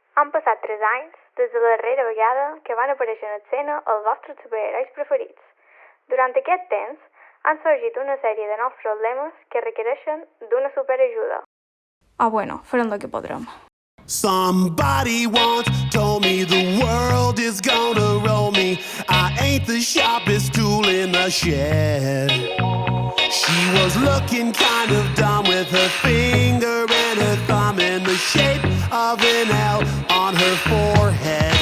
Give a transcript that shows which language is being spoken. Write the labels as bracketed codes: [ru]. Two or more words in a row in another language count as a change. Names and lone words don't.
[ca] Han passat 3 anys des de la darrera vegada que van aparèixer en escena els vostres superherois preferits. Durant aquest temps, han sorgit una sèrie de nous problemes que requereixen d'una superajuda. Bueno, farem el que podrem. [en] Somebody once told me the world is gonna roll me. I ain't the sharpest tool in the shed. She was looking kind of dumb with her finger and her thumb in the shape of an L on her forehead.